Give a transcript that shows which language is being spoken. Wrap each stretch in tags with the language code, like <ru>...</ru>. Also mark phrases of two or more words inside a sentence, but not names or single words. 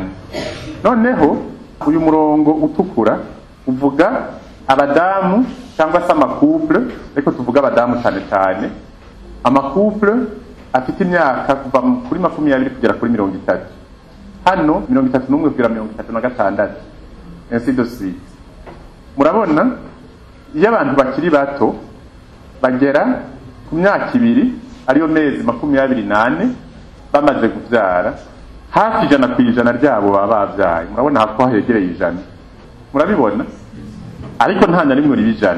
<rw>Noneho uyu murongo utukura uvuga abadamu cyangwa se amakouple, ariko tuvuga abadamu cyane amakouple afite imyaka kuva kuri 20 kugera kuri 30. Hano 31 kugera 36.</rw> <fr>Ainsi de suite.</fr> <rw>Murabona iyo abantu bakiri bato bagera ku myaka 2 ariyo mezi 28 bamaze kubyara, hafi 100% ryabo baba babyaye. Murabona ko hegereye 100. Murabibona? Ariko nta na rimwe riba 100.</rw>